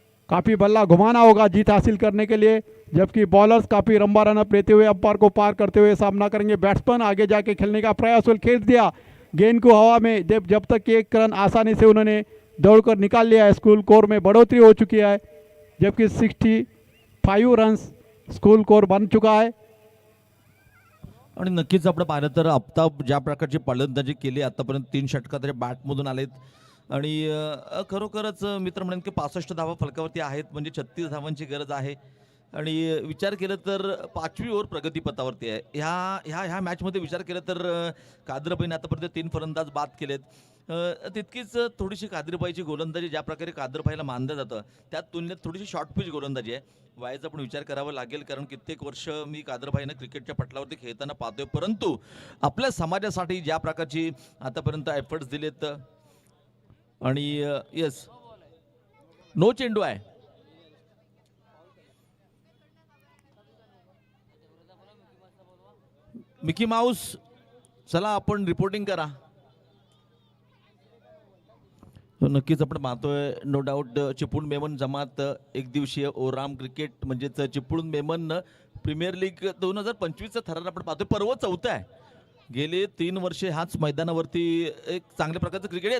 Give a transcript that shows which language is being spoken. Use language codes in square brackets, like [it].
[hi] काफ़ी बल्ला घुमाना होगा जीत हासिल करने के लिए। जबकि बॉलर्स काफ़ी लंबा रनअप लेते हुए अंपायर को पार करते हुए सामना करेंगे। बैट्समैन आगे जाके खेलने का प्रयास खेल दिया गेंद को हवा में, जब तक 1 रन आसानी से उन्होंने दौड़कर निकाल लिया है। स्कूल स्कोर में बढ़ोतरी हो चुकी है, जबकि 65 रन स्कूल स्कोर बन चुका है। [mr] आणि नक्कीच आपण पाहिलं तर आफताब ज्या प्रकारची फलंदाजी केली आतापर्यंत 3 षटका त्याच्या बॅटमधून आलेत आणि खरोखरच मित्र म्हणेन की 65 धावा फलकावरती आहेत, म्हणजे 36 धावांची गरज आहे। आणि विचार केलं तर 5वी ओव्हर प्रगतीपथावरती आहे। ह्या मॅचमध्ये विचार केला तर कादरबाईने आतापर्यंत 3 फलंदाज बाद केलेत। तितकीच थोडीशी कादरबाईची गोलंदाजी ज्या प्रकारे कादरबाईला मानलं जातं त्या तुलनेत थोडीशी शॉर्ट पिच गोलंदाजी आहे। वयाचा पण विचार करावा लागेल, कारण कित्येक वर्ष मी कादरबाईंना क्रिकेटच्या पटलावरती खेळताना पाहतोय, परंतु आपल्या समाजासाठी ज्या प्रकारची आतापर्यंत एफर्ट्स दिलेत आणि येस नो चेंडू आहे। मिकी माऊस चला आपण रिपोर्टिंग करा। नक्कीच आपण पाहतोय [en] no doubt [mr] चिपळूण मेमन जमात एक दिवसीय ओराम क्रिकेट म्हणजेच चिपळूण मेमन प्रीमियर लीग 2025चा थरार आपण पाहतोय। पर्व 4th आहे। गेले 3 वर्षे ह्याच मैदानावरती एक चांगल्या प्रकारचं क्रिकेट आहे।